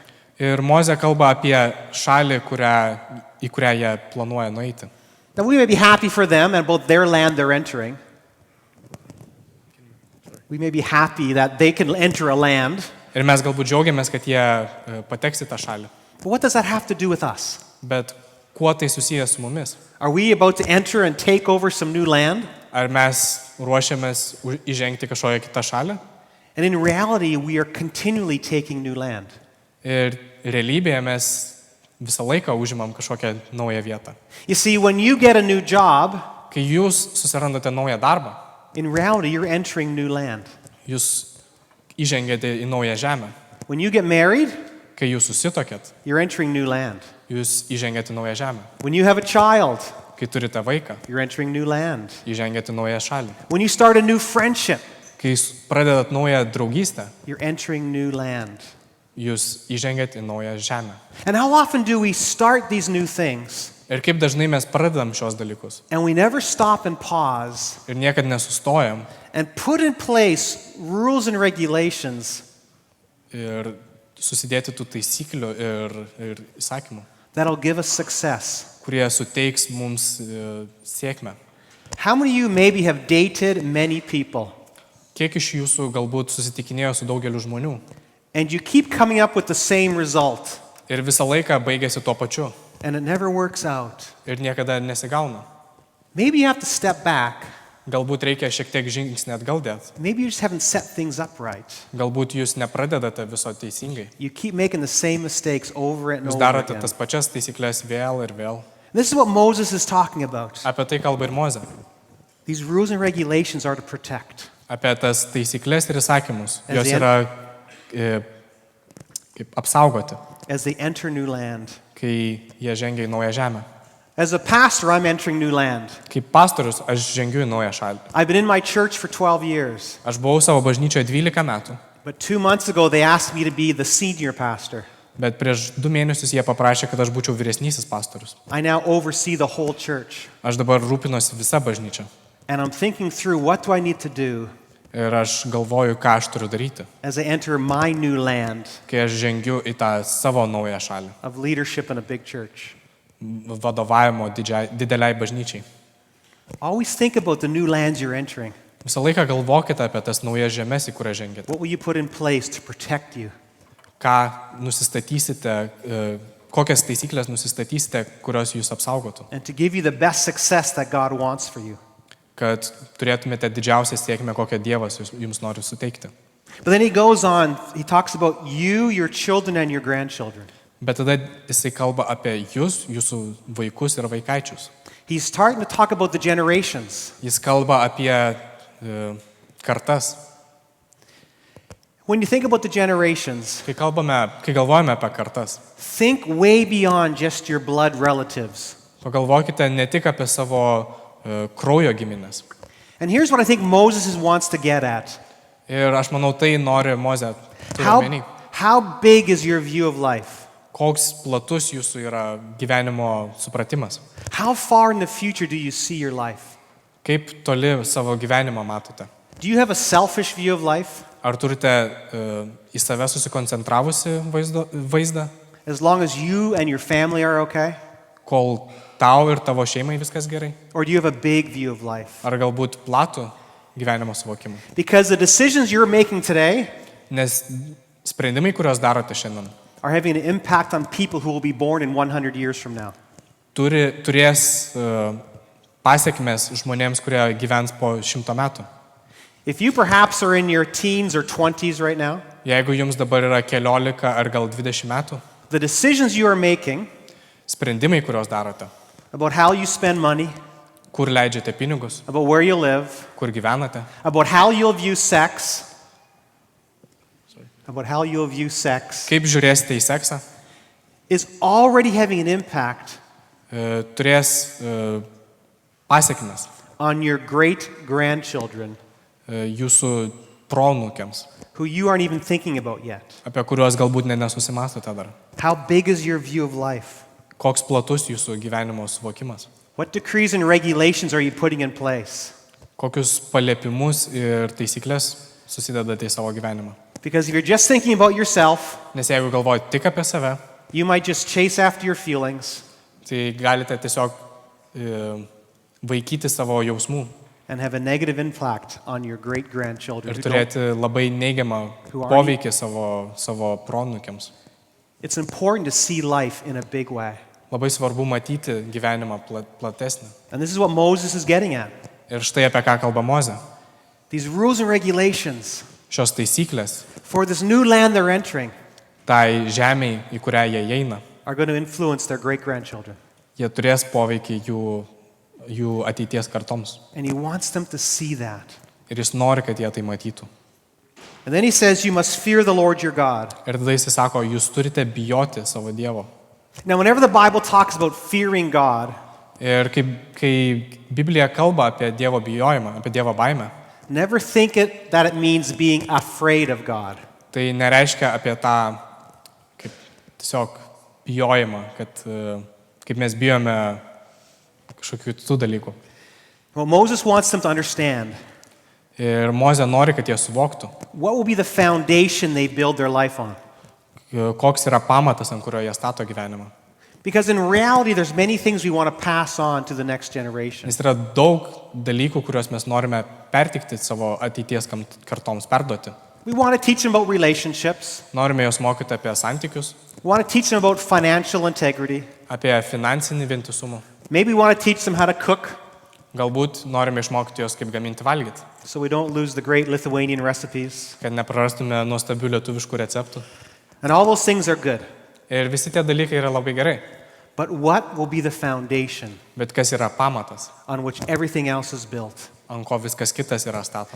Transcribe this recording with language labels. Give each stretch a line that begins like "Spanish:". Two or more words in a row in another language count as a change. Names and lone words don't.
Lithuanian: Ir Mozė kalba apie šalį, į kurią jie planuoja nueiti.
English: Now we may be happy for them and about their land they're entering. We may be happy that they can enter a land.
Lithuanian: Ir mes galbūt džiaugiamės, kad jie pateks į tą šalį.
English: But what does that have to do with us?
Lithuanian: Bet kuo tai susijęs su mumis?
English: Are we about to enter and take over some new land?
Lithuanian: Ar mes ruošiamės įžengti kažkokią kitą šalį?
English: And in reality, we are continually taking new land.
Lithuanian: Ir realybėje mes visą laiką užimam kažkokią naują vietą.
English: You see, when you get a new job,
Lithuanian: Kai jūs susirandate naują darbą,
English: in reality, you're entering new land.
Lithuanian: jūs įžengėte į naują žemę.
English: When you get married,
Lithuanian: Kai jūs susitokėt,
English: you're entering new land.
Lithuanian: jūs įžengėte į naują žemę.
English: When you have a child,
Lithuanian: Kai turite vaiką,
English: you're entering new land.
Lithuanian: įžengėte į naują šalį.
English: When you start a new friendship,
Lithuanian: Kai jūs pradedat naują draugystę,
English: you're entering new land.
Lithuanian: jūs įžengėte į naują žemę.
English: And how often do we start these new things
Lithuanian: Ir kaip dažnai mes pradedam šios dalykus
English: and we never stop and pause
Lithuanian: ir niekad nesustojam
English: and put in place rules and regulations
Lithuanian: ir susidėti tų taisyklių ir įsakymų,
English: that'll give us success?
Lithuanian: kurie suteiks mums sėkmę.
English: How many of you maybe have dated many people
Lithuanian: Kiek iš jūsų galbūt susitikinėjo su daugeliu žmonių
English: and you keep coming up with the same result
Lithuanian: ir visą laiką baigėsi tuo pačiu
English: and it never works out?
Lithuanian: ir niekada nesigauna?
English: Maybe you have to step back.
Lithuanian: Galbūt reikia šiek tiek žingsnį atgal dėti.
English: Maybe you just haven't set things up right.
Lithuanian: Galbūt jūs nepradedate viso teisingai.
English: You keep making the same mistakes over and
Lithuanian: Jūs
English: over
Lithuanian: darote
English: again.
Lithuanian: tas pačias taisyklės vėl ir vėl.
English: This is what Moses is talking about.
Lithuanian: Apie tai kalba ir Mozė.
English: These rules and regulations are to protect.
Lithuanian: Apie tas taisyklės ir įsakymus.
English: As
Lithuanian: Jos
English: the
Lithuanian: yra kaip apsaugoti,
English: as they enter new land.
Lithuanian: kai jie žengia į naują žemę.
English: As a pastor, I'm entering new land.
Lithuanian: Kaip pastorius aš žengiu į naują šalį.
English: I've been in my church for 12 years,
Lithuanian: Aš buvau savo bažnyčioje 12 metų,
English: but 2 months ago they asked me to be the senior pastor.
Lithuanian: bet prieš 2 mėnesius jie paprašė, kad aš būčiau vyresnysis pastorius.
English: I now oversee the whole church.
Lithuanian: Aš dabar rūpinosi visą bažnyčią.
English: And I'm thinking through what do I need to do
Lithuanian: Ir aš galvoju, ką aš turiu daryti,
English: as I enter my new land
Lithuanian: kai aš žengiu į tą savo naują šalį.
English: of leadership in a big church.
Lithuanian: Vadovavimo dideliai bažnyčiai.
English: Always think about the new lands you're entering.
Lithuanian: Visą laiką galvokite apie tas naujas žemės, į kurią žengėte.
English: What will you put in place to protect you?
Lithuanian: Ką nusistatysite, kokias taisyklės nusistatysite, kurios jūs apsaugotų.
English: And to give you the best success that God wants for you.
Lithuanian: Kad turėtumėte didžiausią sėkmę, kokią Dievas jums nori suteikti.
English: But then he goes on, he talks about you, your children, and your grandchildren.
Lithuanian: Bet tada jisai kalba apie jūs, jūsų vaikus ir vaikaičius.
English: He's starting to talk about the generations.
Lithuanian: Jis kalba apie kartas.
English: When you think about the generations,
Lithuanian: Kai galvojame apie kartas,
English: think way beyond just your blood relatives.
Lithuanian: pagalvokite ne tik apie savo kraujo giminės.
English: And here's what I think Moses wants to get at.
Lithuanian: Ir aš manau, tai nori Mozė turėti omeny.
English: How big is your view of life?
Lithuanian: Koks platus jūsų yra gyvenimo supratimas.
English: How far in the future do you see your life?
Lithuanian: Kaip toli savo gyvenimą matote.
English: Do you have a selfish view of life?
Lithuanian: Ar turite į save susikoncentravusi vaizdą,
English: As long as you and your family are okay?
Lithuanian: kol tau ir tavo šeimai viskas gerai?
English: Or do you have a big view of life?
Lithuanian: Ar galbūt platų gyvenimo suvokimą?
English: Because the decisions you're making today
Lithuanian: Nes sprendimai, kuriuos darote šiandien,
English: are having an impact on people who will be born in 100 years from now.
Lithuanian: turės pasiekmes žmonėms, kurie gyvens po 100 metų.
English: If you perhaps are in your teens or 20s right now,
Lithuanian: Jeigu jums dabar yra 14 ar gal 20 metų,
English: the decisions you are making
Lithuanian: sprendimai, kuriuos darote,
English: about how you spend money,
Lithuanian: kur leidžiate pinigus,
English: about where you live,
Lithuanian: kur gyvenate,
English: about how you'll view sex,
Lithuanian: kaip žiūrėsite į seksą,
English: is already having an impact
Lithuanian: turės pasiekmes
English: on your great-grandchildren
Lithuanian: jūsų proanūkiams,
English: who you aren't even thinking about yet.
Lithuanian: apie kuriuos galbūt nesusimąstote dar.
English: How big is your view of life?
Lithuanian: Koks platus jūsų gyvenimo suvokimas?
English: What decrees and regulations are you putting in place?
Lithuanian: Kokius paliepimus ir taisyklės susidedate į savo gyvenimą?
English: Because if you're just thinking about yourself,
Lithuanian: Nes jeigu galvojate tik apie save,
English: you might just chase after your feelings
Lithuanian: tai galite tiesiog vaikyti savo jausmų
English: and have a negative impact on your great-grandchildren.
Lithuanian: ir
English: who don't-
Lithuanian: turėti labai neigiamą poveikį savo proanūkiams.
English: It's important to see life in a big way.
Lithuanian: Labai svarbu matyti gyvenimą platesnį.
English: And this is what Moses is getting at.
Lithuanian: Ir štai apie ką kalba Mozė.
English: These rules and regulations
Lithuanian: Šios taisyklės
English: for this new land they're entering
Lithuanian: tai žemiai, į kurią jie eina,
English: are going to influence their great-grandchildren.
Lithuanian: jie turės poveikį jų ateities kartoms.
English: And he wants them to see that.
Lithuanian: Ir jis nori, kad jie tai matytų.
English: And then he says, you must fear the Lord your God.
Lithuanian: Ir tada jis sako, jūs turite bijoti savo Dievo.
English: Now, whenever the Bible talks about fearing God,
Lithuanian: Ir kai Biblija kalba apie Dievo bijojimą, apie Dievo baimę,
English: never think that it means being afraid of God.
Lithuanian: tai nereiškia apie tą kaip tiesiog bijojimą, kad kaip mes bijome kažkokių kitų dalykų.
English: Well, Moses wants them to understand
Lithuanian: Ir Mozė nori, kad jie suvoktų,
English: what will be the foundation they build their life on.
Lithuanian: koks yra pamatas, ant kurio jie stato gyvenimą.
English: Because in reality, there's many things we want to pass on to the next generation.
Lithuanian: Nes yra daug dalykų, kuriuos mes norime pertikti savo ateities kartoms, perduoti.
English: We want to teach them about relationships.
Lithuanian: Norime juos mokyti apie santykius,
English: We want to teach them about financial integrity.
Lithuanian: apie finansinį vientisumą.
English: Maybe we want to teach them how to cook
Lithuanian: Galbūt norime išmokyti juos, kaip gaminti valgyti,
English: so we don't lose the great Lithuanian recipes.
Lithuanian: kad neprarastume nuostabių lietuviškų receptų.
English: And all those things are good.
Lithuanian: Ir visi tie dalykai yra labai gerai.
English: But what will be the foundation
Lithuanian: Bet kas yra pamatas,
English: on which everything else is built?
Lithuanian: ant ko viskas kitas yra statoma.